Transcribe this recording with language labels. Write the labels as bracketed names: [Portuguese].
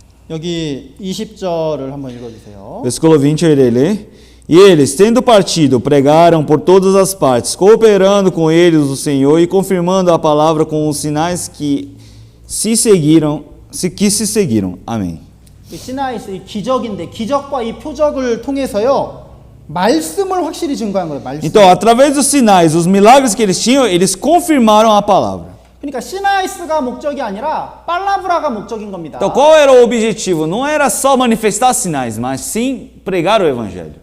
[Korean] 여기 20절을 한번 읽어주세요. [Portuguese] Versículo 20 eu irei ler. E eles, tendo partido, pregaram por todas as partes, cooperando com eles o Senhor e confirmando a palavra com os sinais que se seguiram. Amém. [Korean] 이 시나이스 기적인데 기적과 이 표적을 통해서요 말씀을 확실히 증거한 거예요. 말씀. [Portuguese] Então, através dos sinais, os milagres que eles tinham, eles confirmaram a palavra. [Korean] 그러니까 시나이스가 목적이 아니라 팔라브라가 목적인 겁니다. [Portuguese] Então, qual era o objetivo? Não era só manifestar sinais, mas sim pregar o evangelho.